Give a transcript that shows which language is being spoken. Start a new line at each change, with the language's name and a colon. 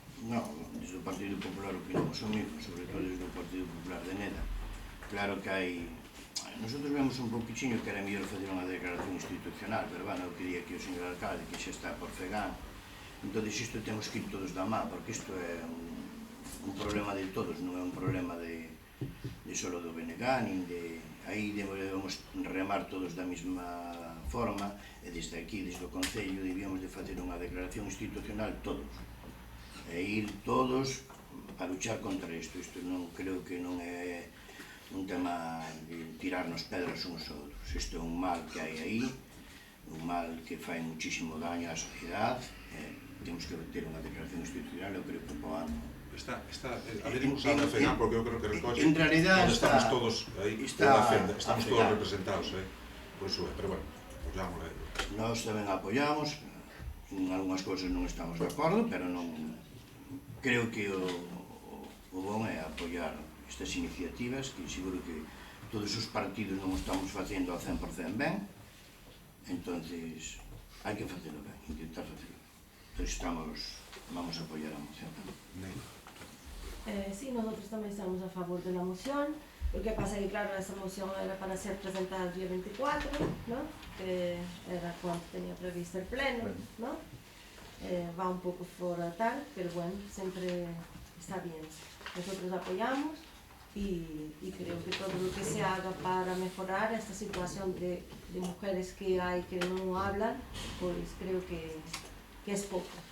Galician: Non, desde o Partido Popular opinamos o mismo, sobre todo desde o Partido Popular de Neda. Claro que hai...
Spanish: Nosotros vemos
Galician: un pouquinho que era mellor fazer unha declaración institucional, pero bueno, eu quería que o señor alcalde, que xa está por FEGAM, entón isto temos que ir todos da má, porque isto é un problema de todos, non é un problema de solo do BNG, nin de... Aí debemos remar todos da mesma forma, e desde aquí, desde o Concello, debíamos de facer unha declaración institucional todos, e ir todos a luchar contra isto. Isto non creo que non é un tema de tirarnos pedras uns aos outros. Isto é un mal que hai aí, un mal que fai
Spanish: muchísimo daño
Galician: á sociedade. Temos que ter unha declaración institucional, eu creo que po ano. Adherimos á da FEGAM porque eu creo que recolle onde estamos todos aí, estamos todos representados, por iso é, pero bueno, apoyamos aí. Nós tamén apoyamos, en algunhas cousas non estamos de acordo, pero non... Creo que o bom é apoiar estas iniciativas, que seguro que todos os partidos non estamos facendo ao 100% ben, entonces hai que facelo ben, intentar facelo. Entón vamos a apoiar a moción tamén.
Spanish: Sí, nosotros tamén estamos a favor de la moción. Lo que pasa es que, claro, esa moción era para ser presentada el día 24, ¿no? Que era cuando tenía previsto el pleno, ¿no? Va un poco fuera tal, pero bueno, siempre está bien. Nosotros apoyamos y creo que todo lo que se haga para mejorar esta situación de mujeres que hay que no hablan, pues creo que es poco.